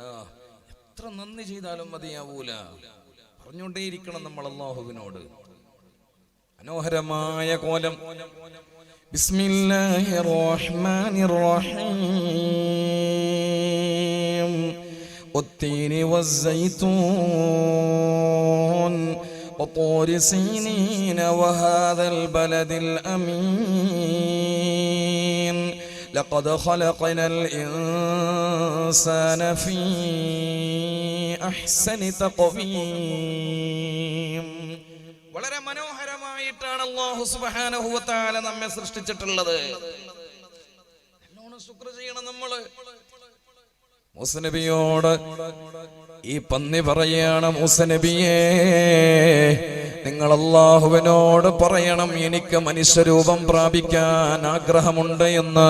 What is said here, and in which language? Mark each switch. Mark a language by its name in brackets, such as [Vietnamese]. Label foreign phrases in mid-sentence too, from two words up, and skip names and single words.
[Malayalam] എത്ര നന്ദി ചെയ്താലും മതിയാവൂല, പറഞ്ഞുകൊണ്ടേയിരിക്കണം നമ്മൾ അല്ലാഹുവിനോട്. മനോഹരമായ കോലം. [Arabic] بسم الله الرحمن الرحيم. والتين والزيتون وطور سينين وهذا البلد الأمين لقد خلقنا الإنسان في أحسن تقويم. [Malayalam] വളരെ മനോഹരമായിട്ടാണ് അല്ലാഹു [Arabic] سبحانه وتعالى [Malayalam] നമ്മെ സൃഷ്ടിച്ചിട്ടുള്ളത്. നല്ലോണം ശുക്ർ ചെയ്യണം നമ്മൾ. മൂസ നബിയോട് ഈ പന്നി പറയാണ്, മൂസ നബിയേ, നിങ്ങൾ അല്ലാഹുവിനോട് പറയണം, എനിക്ക് മനുഷ്യരൂപം പ്രാപിക്കാൻ ആഗ്രഹമുണ്ട് എന്ന്.